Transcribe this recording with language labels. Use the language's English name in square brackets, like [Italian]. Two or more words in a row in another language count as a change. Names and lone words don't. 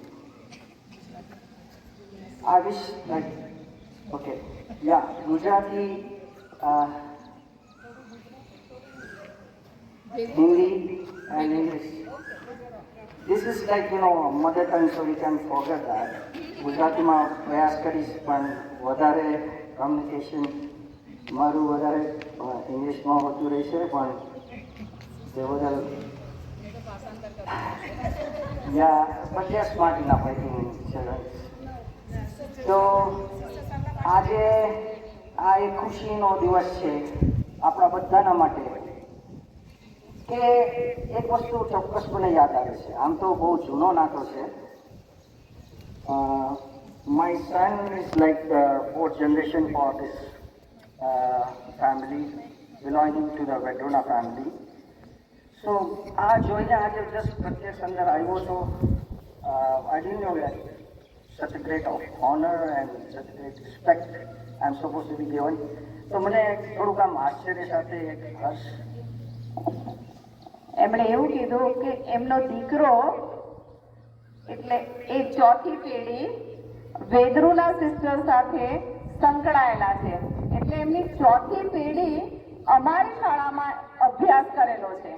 [English] I wish like, okay, yeah, Gujarati, Hindi and English. This is like, mother tongue, so we can forget that. [Gujarati] ગુજરાતીમાં પ્રયાસ કરીશ, પણ વધારે કમ્યુનિકેશન મારું વધારે ઇંગ્લિશમાં હોતું રહેશે, પણ તે બદલ [English] but they are smart enough, I think, children. [Gujarati] તો આજે આ એક ખુશીનો દિવસ છે આપણા બધાના માટે, કે એક વસ્તુ ચોક્કસપણે યાદ આવે છે. આમ તો બહુ જૂનો નાતો છે. [English] My son is like the fourth generation for this family, belonging to the Vedruna family. So [Gujarati] આ જોઈને આજે જસ્ટ પ્રત્યક્ષ અંદર આવ્યો તો [English] I didn't know that such a great honor and such a great respect I'm supposed to be given. [Gujarati] તો મને થોડુંક આમ આશ્ચર્ય સાથે એક હર્ષ. એમણે એવું કીધું કે એમનો દીકરો એટલે એ ચોથી પેઢી વેદરુના સિસ્ટર સાથે સંકળાયેલા છે. એટલે એમની ચોથી પેઢી અમારી શાળામાં અભ્યાસ કરેલો છે.